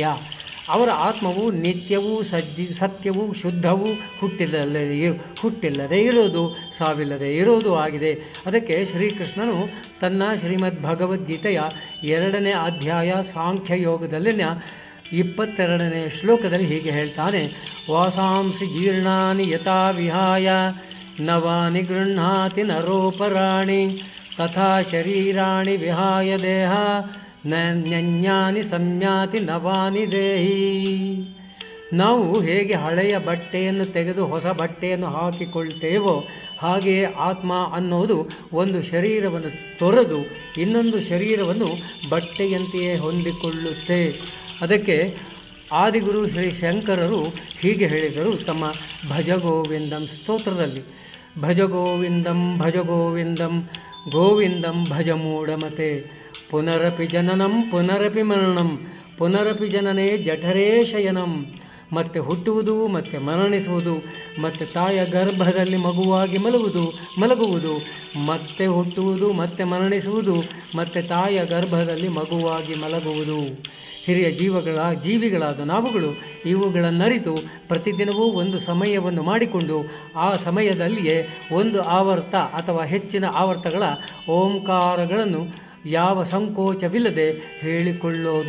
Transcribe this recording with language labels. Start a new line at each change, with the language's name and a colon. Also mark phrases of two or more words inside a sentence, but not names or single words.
Kannada: ಅವರ ಆತ್ಮವು ನಿತ್ಯವೂ ಸತ್ಯವೂ ಶುದ್ಧವೂ ಹುಟ್ಟಿಲ್ಲದೆ ಇರೋದು, ಸಾವಿಲ್ಲದೆ ಇರೋದು ಆಗಿದೆ. ಅದಕ್ಕೆ ಶ್ರೀಕೃಷ್ಣನು ತನ್ನ ಶ್ರೀಮದ್ ಭಗವದ್ಗೀತೆಯ 2ನೇ ಅಧ್ಯಾಯ ಸಾಂಖ್ಯಯೋಗದಲ್ಲಿನ 22ನೇ ಶ್ಲೋಕದಲ್ಲಿ ಹೀಗೆ ಹೇಳ್ತಾನೆ,
Sanskrit: ವಾಸಾಂಸಿ ಜೀರ್ಣಾನಿ ಯಥಾ ವಿಹಾಯ ನವಾನಿ ಗೃಹ್ಣಾತಿ ನರೋಪರಾಣಿ ತಥಾ ಶರೀರಾಣಿ ವಿಹಾಯ ದೇಹ ನನ್ಯಾನಿ ಸಂಯಾತಿ ನವಾನಿ ದೇಹಿ.
Kannada: ನಾವು ಹೇಗೆ ಹಳೆಯ ಬಟ್ಟೆಯನ್ನು ತೆಗೆದು ಹೊಸ ಬಟ್ಟೆಯನ್ನು ಹಾಕಿಕೊಳ್ತೇವೋ ಹಾಗೆಯೇ ಆತ್ಮ ಅನ್ನೋದು ಒಂದು ಶರೀರವನ್ನು ತೊರೆದು ಇನ್ನೊಂದು ಶರೀರವನ್ನು ಬಟ್ಟೆಯಂತೆಯೇ ಹೊಂದಿಕೊಳ್ಳುತ್ತೆ. ಅದಕ್ಕೆ ಆದಿಗುರು ಶ್ರೀ ಶಂಕರರು ಹೀಗೆ ಹೇಳಿದರು ತಮ್ಮ ಭಜಗೋವಿಂದಂ ಸ್ತೋತ್ರದಲ್ಲಿ,
Sanskrit: ಭಜ ಗೋವಿಂದಂ ಗೋವಿಂದಂ ಭಜ ಮೂಢಮತೆ. ಪುನರಪಿ ಜನನಂ ಪುನರಪಿ ಮರಣಂ ಪುನರಪಿ ಜನನೇ ಜಠರೇ ಶಯನಂ.
Kannada: ಮತ್ತೆ ಹುಟ್ಟುವುದು, ಮತ್ತೆ ಮರಣಿಸುವುದು, ಮತ್ತೆ ತಾಯ ಗರ್ಭದಲ್ಲಿ ಮಗುವಾಗಿ ಮಲಗುವುದು, ಮತ್ತೆ ಹುಟ್ಟುವುದು, ಮತ್ತೆ ಮರಣಿಸುವುದು, ಮತ್ತೆ ತಾಯ ಗರ್ಭದಲ್ಲಿ ಮಗುವಾಗಿ ಮಲಗುವುದು. ಹಿರಿಯ ಜೀವಿಗಳಾದ ನಾವುಗಳು ಇವುಗಳನ್ನರಿತು ಪ್ರತಿದಿನವೂ ಒಂದು ಸಮಯವನ್ನು ಮಾಡಿಕೊಂಡು ಆ ಸಮಯದಲ್ಲಿಯೇ ಒಂದು ಆವರ್ತ ಅಥವಾ ಹೆಚ್ಚಿನ ಆವರ್ತಗಳ ಓಂಕಾರಗಳನ್ನು ಯಾವ ಸಂಕೋಚವಿಲ್ಲದೆ ಹೇಳಿಕೊಳ್ಳೋದು.